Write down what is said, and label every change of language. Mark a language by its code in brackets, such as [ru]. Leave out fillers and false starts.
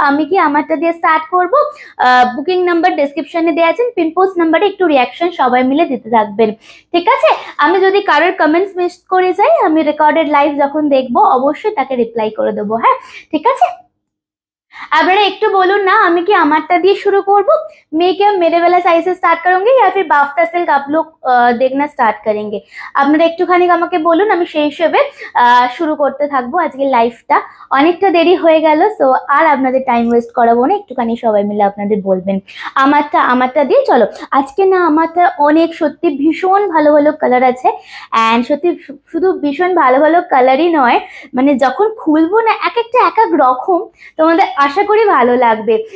[bn] আমি কি আমারটা দিয়ে স্টার্ট করব? বুকিং নাম্বার ডেসক্রিপশনে দেওয়া আছেন, পিনপোস্ট নাম্বারে একটু রিয়াকশন সবাই মিলে দিতে থাকবেন, ঠিক আছে? আমি যদি কারোর কমেন্টস মিস করে যাই, আমি রেকর্ডেড লাইভ যখন দেখবো অবশ্যই তাকে রিপ্লাই করে দেবো, হ্যাঁ ঠিক আছে? আপনারা একটু বলুন না, আমি কি আমারটা দিয়ে শুরু করব? [hi] मैं क्या मेरे वाला साइज से स्टार्ट करूंगी या फिर बाफ्ता सिल्क आप लोग देखना स्टार्ट करेंगे? [bn] আপনারা একটুখানি আমাকে বলুন, আমি সেই হিসেবে শুরু করতে থাকবো আজকে লাইভটা। অনেকটা দেরি হয়ে গেল, সো আর আপনাদের টাইম ওয়েস্ট করাবো না, একটুখানি সবাই মিলে আপনাদের বলবেন আমারটা দিয়ে। চলো, আজকে না আমারটা অনেক সত্যি ভীষণ ভালো ভালো কালার আছে, অ্যান্ড সত্যি শুধু ভীষণ ভালো ভালো কালারই নয়, মানে যখন খুলবো না এক একটা এক এক রকম, তোমাদের আশা করি ভালো লাগবে।